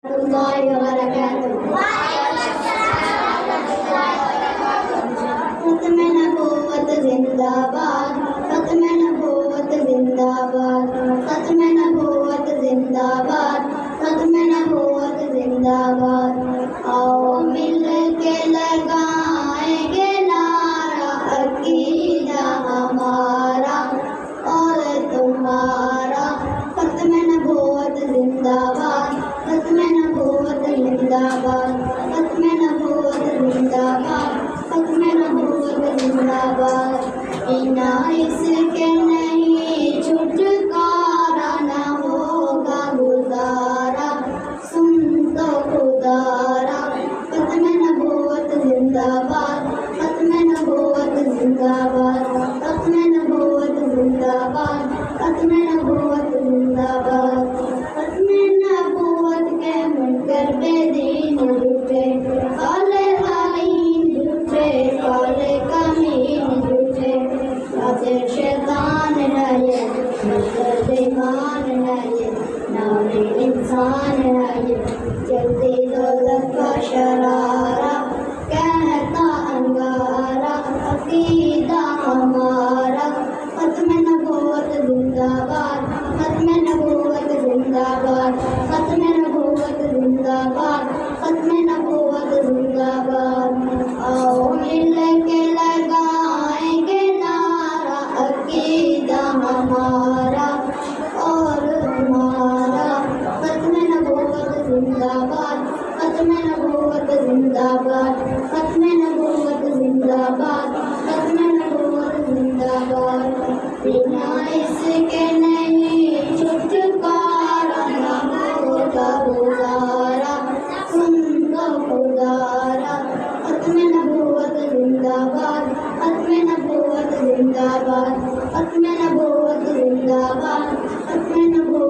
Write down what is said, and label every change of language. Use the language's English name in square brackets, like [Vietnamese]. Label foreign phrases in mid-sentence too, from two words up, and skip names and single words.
[Arabic] الله وبركاته. [Urdu] ختم نبوت زندہ باد، ختم نبوت زندہ باد، ختم نبوت زندہ باد، ختم نبوت زندہ باد. آؤ مل کے لگائیں گے نعرہ عقیدہ ہمارا اور تمہارا. ختم نبوت زندہ باد، ختم نبوت زندہ باد، ختم نبوت زندہ باد، ختم نبوت زندہ باد. بنا اس کے نہیں چھٹکارا، نہ ہوگا گزارا، سن تو خدارا. ختم نبوت زندہ باد، ختم نبوت زندہ باد، ختم نبوت زندہ باد، ختم نبوت زندہ باد. ختم نبوت کے منکر بے دین جھوٹے، کالے آئین جھوٹے، کالے کمین جھوٹے. باتِ شیطان ہے یہ، مطلب ایمان ہے یہ، نام انسان ہے یہ. جلدی دوزخ کا شرارہ، کہتا انگارہ عقیدہ ہمارا. ختم نبوت زندہ باد، ختم نبوت زندہ باد، ختم نبوت زندہ باد، ختم نبوت زندہ باد. آؤ مل کے لگائیں گے نعرہ عقیدہ ہمارا اور تمہارا. ختم نبوت زندہ باد، ختم نبوت زندہ باد، ختم نبوت زندہ باد، ختم نبوت زندہ باد. بنا اس کے نہیں چھٹکارا، نہ ہوگا گزارا، سن تو خدارا. ختم نبوت زندہ باد، ختم نبوت زندہ باد، ختم نبوت زندہ باد، ختم